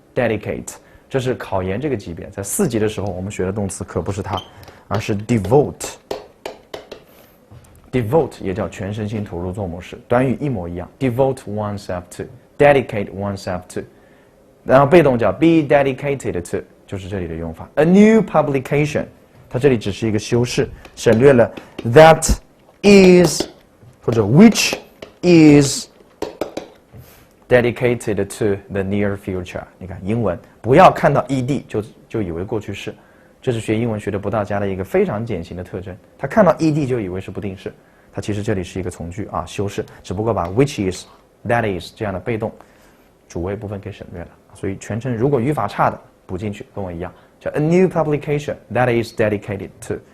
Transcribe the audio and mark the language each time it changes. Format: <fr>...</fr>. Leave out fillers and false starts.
<zh>dedicate 这是考研这个级别，在4级的时候我们学的动词可不是它，而是 devote。devote 也叫全身心投入做某事，短语一模一样 ，devote oneself to，dedicate oneself to， 然后被动叫 be dedicated to， 就是这里的用法。</zh> <en>A new publication，</en> <zh>它这里只是一个修饰，省略了</zh> <en>that is 或者 which is dedicated to the near future。</en> <zh>你看英文不要看到 ed 就以为过去式。这是学英文学的不到家的一个非常典型的特征。他看到 ed 就以为是不定式，它其实这里是一个从句啊，修饰，只不过把 which is、that is 这样的被动主谓部分给省略了。所以全称如果语法差的补进去，跟我一样，叫</zh> <en>a new publication that is dedicated to。</en>